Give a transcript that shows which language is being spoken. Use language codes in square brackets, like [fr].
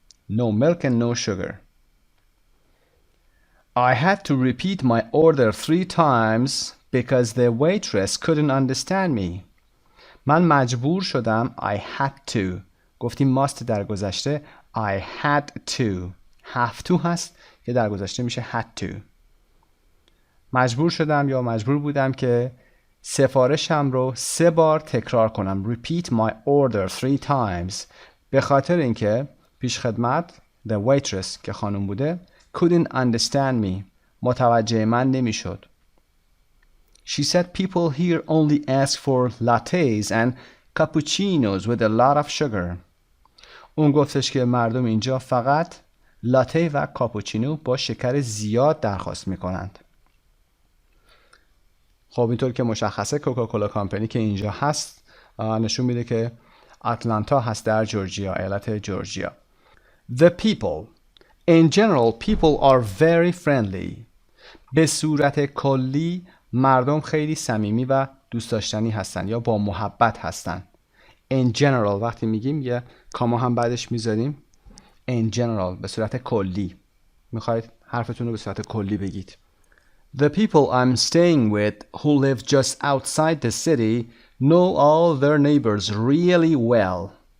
[en] No milk and no sugar. I had to repeat my order 3 times because the waitress couldn't understand me. [fa] من مجبور شدم. [en] I had to. [fa] گفتیم must در گذشته. [en] I had to. [fa] have to هست که در گذشته میشه had to. مجبور شدم یا مجبور بودم که سفارشم رو 3 بار تکرار کنم. [en] Repeat my order 3 times. [fa] به خاطر اینکه پیش خدمت [en] the waitress [fa] که خانم بوده [en] couldn't understand me. [fa] متوجه من نمیشد. [en] She said people here only ask for lattes and cappuccinos with a lot of sugar. [fa] اون گفتش که مردم اینجا فقط لاته و کاپوچینو با شکر زیاد درخواست میکنند. خب اینطور که مشخصه کوکاکولا کامپنی که اینجا هست نشون میده که آتلانتا هست در جورجیا، ایالت جورجیا. [en] The people. In general, people are very friendly. [fa] به صورت کلی مردم خیلی صمیمی و دوست داشتنی هستن یا با محبت هستن. In general وقتی میگیم یه کاما هم بعدش میذاریم. In general به صورت کلی. میخواید حرفتون رو به صورت کلی بگید. [en] The people I'm staying with who live just outside the city know all their neighbors really well.